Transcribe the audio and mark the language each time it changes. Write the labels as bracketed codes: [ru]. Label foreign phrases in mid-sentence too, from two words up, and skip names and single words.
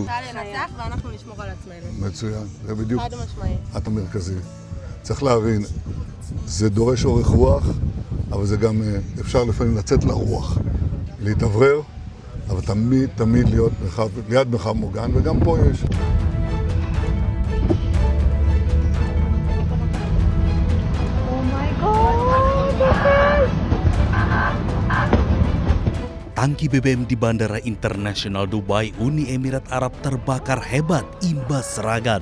[he] צה"ל ינצח ואנחנו נשמור על עצמנו. מצוין, זה בדיוק חד משמעי. המרכזי. צריך להבין, זה דורש אורך רוח, אבל זה גם אפשר לפעמים לצאת לרוח, להתאוורר, אבל תמיד להיות ליד מרחב מוגן, וגם פה יש. [id] Tangki BBM di Bandara Internasional Dubai, Uni Emirat Arab terbakar hebat imbas serangan.